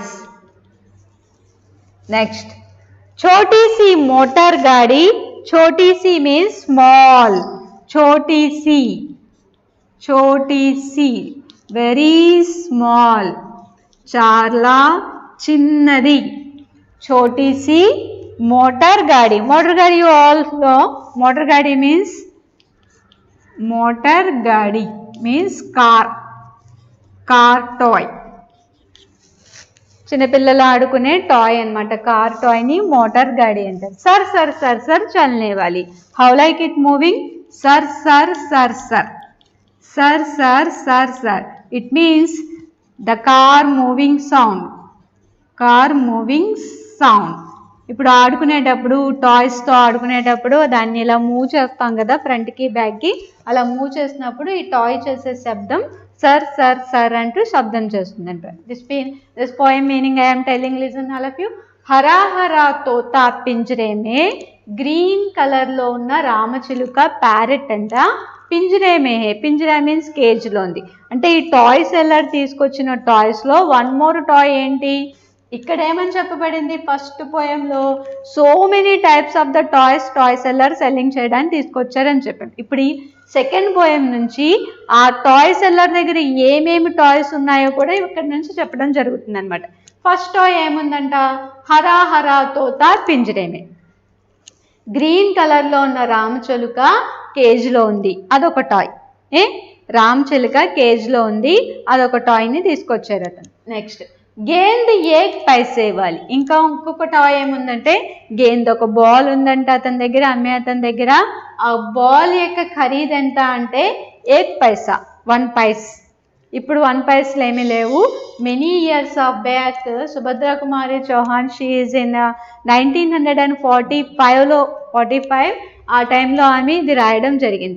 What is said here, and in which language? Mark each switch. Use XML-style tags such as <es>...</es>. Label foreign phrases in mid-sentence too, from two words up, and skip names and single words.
<hi>नेक्स्ट, छोटी सी मोटर गाड़ी, छोटी सी</hi> <en>means small,</en> <hi>छोटी सी, छोटी सी,</hi> <en>very small,</en> <te>చాలా చిన్నది.</te> <hi>छोटी सी मोटर गाड़ी, मोटर गाड़ी</hi> <en>you all know,</en> <hi>motor गाड़ी means मोटर गाड़ी</hi> <en>means car, car toy.</en> <te>చిన్నపిల్లలు ఆడుకునే టాయ్ అనమాట.</te> <en>car toyని</en> <hi>मोटर गाड़ी</hi> <te>అంటారు.</te> <hi>सर सर सर सर चलने वाली.</hi> <en>How like it moving? సర్ సర్ సర్ సర్, సర్ సర్ సర్ సర్. It means the car moving sound, car moving sound.</en> <te>ఇప్పుడు ఆడుకునేటప్పుడు టాయ్స్తో ఆడుకునేటప్పుడు దాన్ని ఇలా మూవ్ చేస్తాం కదా</te> <en>frontకి backకి,</en> <te>అలా మూవ్ చేసినప్పుడు ఈ టాయ్ చేసే శబ్దం సర్ సర్ సర్ అంటూ శబ్దం చేస్తుందంట.</te> <en>This poem meaning I am telling, listen all of you.</en> <hi>हरा हरा तोता पिंजरे में,</hi> <en>green colorలో</en> <te>ఉన్న రామచిలుక ప్యారెట్ అంట</te> <hi>पिंजरे में है.</hi> <te>పింజరా</te> <en>means cageలో</en> <te>ఉంది. అంటే ఈ</te> <en>toy seller</en> <te>తీసుకొచ్చిన టాయ్స్లో</te> <en>one more toy</en> <te>ఏంటి? ఇక్కడ ఏమని చెప్పబడింది</te> <en>first poemలో? So many types of the toys toy seller selling</en> <te>చేయడానికి తీసుకొచ్చారని చెప్పాను. ఇప్పుడు ఈ</te> <en>second poem</en> <te>నుంచి ఆ</te> <en>toy seller</en> <te>దగ్గర ఏమేమి టాయ్స్ ఉన్నాయో కూడా ఇక్కడ నుంచి చెప్పడం జరుగుతుంది అనమాట.</te> <en>first toy</en> <te>ఏముందంట?</te> <hi>हरा हरा तोता पिंजरे में.</hi> <en>green colorలో</en> <te>ఉన్న రామచిలుక కేజ్లో ఉంది, అదొక టాయ్. రామచిలుక కేజ్లో ఉంది, అదొక టాయ్ని తీసుకొచ్చారు అతను.</te> <hi>నెక్స్ట్ गेंद एक पैसे ఇవ్వాలి.</hi> <te>ఇంకొక టాయ్ ఏముందంటే గేంద్, ఒక బాల్ ఉందంట అతని దగ్గర, అమ్మే అతని దగ్గర. ఆ బాల్ యొక్క ఖరీదు ఎంత అంటే 1 పైసా, 1 పైస్. ఇప్పుడు 1 పైసలు ఏమీ లేవు.</te> <en>many years of back</en> <te>సుభద్రా కుమారి చౌహాన్,</te> <en>she is in</en> <te>1945లో 45 ఆ టైంలో ఆమె ఇది రాయడం జరిగింది.</te>